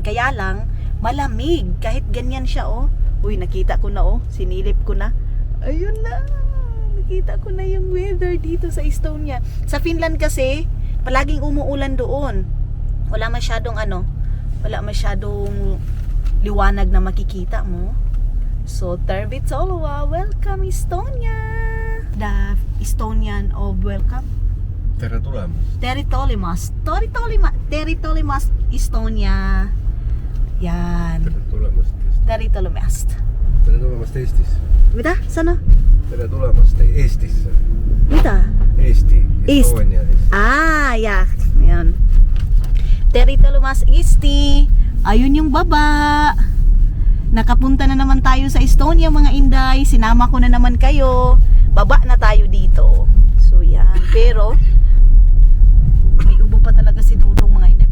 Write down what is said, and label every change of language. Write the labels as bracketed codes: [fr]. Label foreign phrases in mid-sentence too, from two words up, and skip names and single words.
[tl] Kaya lang, malamig. Kahit ganyan siya, oh. Uy, nakita ko na, oh. Sinilip ko na. Ayun na. Nakita ko na yung weather dito sa Estonia. Sa Finland kasi, palaging umuulan doon. Wala masyadong liwanag na makikita mo. [fi] So, Tervetuloa. Welcome, Estonia. [en] The Estonian of welcome. [et] Tere tulemast. [fi] Tervetuloa, Estonia. [tl] Yan. [et] Tere tulemast. Tere tulemast. Tere tulemast Eestis. [fi] Mitä? Sano? [et] Tere tulemast Eestisse. [fi] Mitä? [et] Eesti. Estonia. [en] Yeah. [fi] Ayan. Tervetuloa, Eesti. [tl] Ayun yung baba. Nakapunta na naman tayo sa Estonia mga inday. Sinama ko na naman kayo. Baba na tayo dito. So yan. Pero may ubo pa talaga si Dudong mga inday.